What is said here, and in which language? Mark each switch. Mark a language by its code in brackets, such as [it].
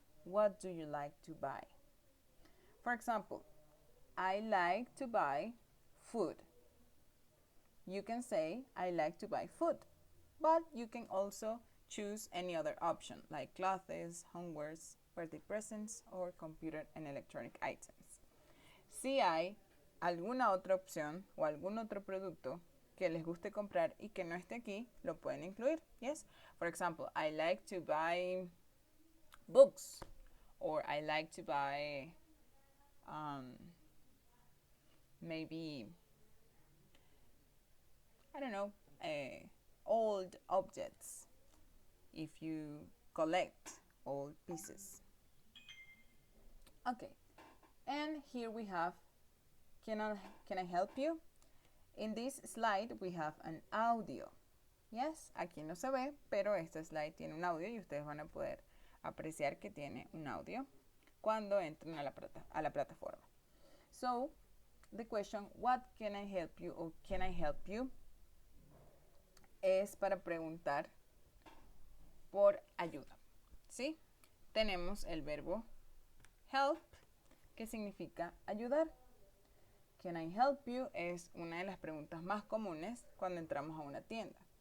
[en] What do you like to buy? For example, I like to buy food. You can say, I like to buy food, but you can also choose any other option like clothes, homewares, birthday presents, or computer and electronic items. [es] Si hay alguna otra opción o algún otro producto que les guste comprar y que no esté aquí, lo pueden incluir. [en] Yes? For example, I like to buy books, or I like to buy maybe, I don't know, old objects if you collect old pieces. Okay, and here we have, can I help you? In this slide we have an audio. Yes, [es] aquí no se ve, pero este slide tiene un audio y ustedes van a poder apreciar que tiene un audio cuando entren a la plataforma. [en] So, the question, what can I help you or can I help you? [es] Es para preguntar por ayuda. ¿Sí? Tenemos el verbo help, que significa ayudar. [en] Can I help you? [es] Es una de las preguntas más comunes cuando entramos a una tienda.